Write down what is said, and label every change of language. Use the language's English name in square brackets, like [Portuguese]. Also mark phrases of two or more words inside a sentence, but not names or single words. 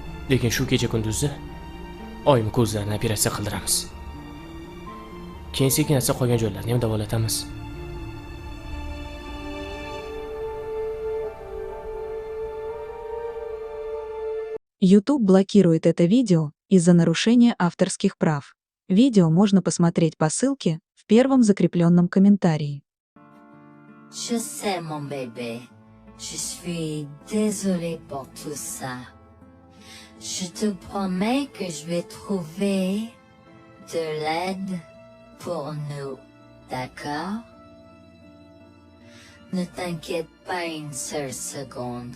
[Uzbek] Lekin shu kecha kunduzi oyimni ko'zlarini operatsiya qildiramiz. Keyin sekin-asta qolgan joylarini ham davolatamiz. [Russian] YouTube блокирует это видео из-за нарушения авторских прав. Видео можно посмотреть по ссылке в первом закрепленном комментарии. [French] Je sais, mon bébé. Je suis désolée pour tout ça. Je te promets que je vais trouver de l'aide pour nous, d'accord? Ne t'inquiète pas une seule seconde.